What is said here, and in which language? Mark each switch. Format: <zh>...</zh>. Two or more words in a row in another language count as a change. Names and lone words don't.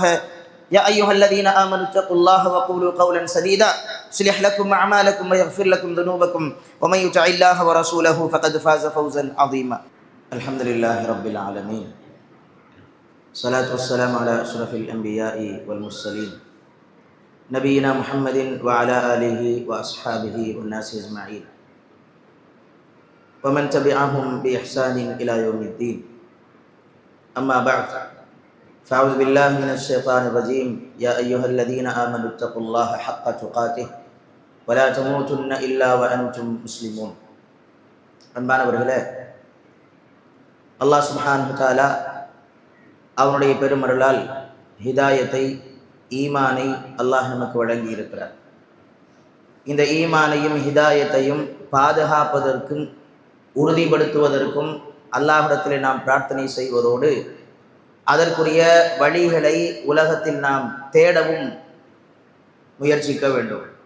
<ar>يا أيها الذين آمنوا اتقوا الله وقولوا قولا سديدا يصلح لكم أعمالكم ويغفر لكم ذنوبكم ومن يطع الله ورسوله فقد فاز فوزا عظيما. الحمد لله رب العالمين الصلاة والسلام على أشرف الأنبياء والمرسلين نبينا محمد وعلى آله وأصحابه والناس أجمعين ومن تبعهم بإحسان إلى يوم الدين. أما بعد، فأعوذ بالله من الشيطان الرجيم. يا أيها الذين آمنوا اتقوا الله حق تقاته ولا تموتن إلا وأنتم مسلمون.</ar> <ta>அன்பானவர்களே,</ta> <ar>الله سبحانه وتعالى</ar> <ta>அவனுடைய பெருமருளால் ஹிதாயத்தை, ஈமானை அல்லாஹ் நமக்கு வழங்கி இருக்கிறார். இந்த ஈமானையும் ஹிதாயத்தையும் பாதுகாப்பதற்கும் உறுதிப்படுத்துவதற்கும் அல்லாஹ்விடத்தில் நாம் பிரார்த்தனை செய்வதோடு அதற்குரிய வழிகளை உலகத்தில் நாம் தேடவும் முயற்சிக்க வேண்டும்.</ta>